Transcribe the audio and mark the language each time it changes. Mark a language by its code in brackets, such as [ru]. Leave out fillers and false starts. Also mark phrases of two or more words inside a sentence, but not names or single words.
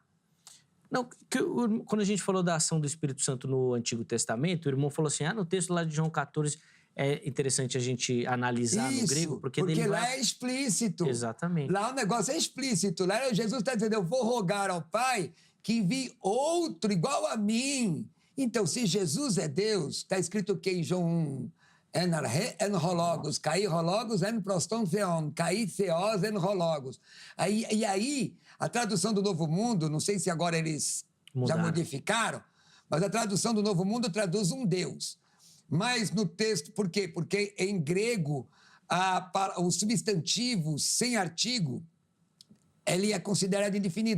[pt] Não, quando a gente falou da ação do Espírito Santo no Antigo Testamento, o irmão falou assim, no texto lá de João 14 é interessante a gente analisar no grego, porque lá é explícito. Exatamente. Lá o negócio é explícito. Lá Jesus está dizendo, eu vou rogar ao Pai que envie outro igual a mim. Então, se Jesus é Deus, está escrito o que em João 1? [el] Ἐν ὁ λόγος, καὶ ὁ λόγος, ἦν πρὸς τὸν θεόν, καὶ θεὸς, ἦν ὁ λόγος. [pt] E aí, a tradução do Novo Mundo, não sei se agora eles já modificaram, mas a tradução do Novo Mundo traduz um Deus. Mas no texto, por quê? Porque em grego, o substantivo sem artigo, ele é considerado indefinido.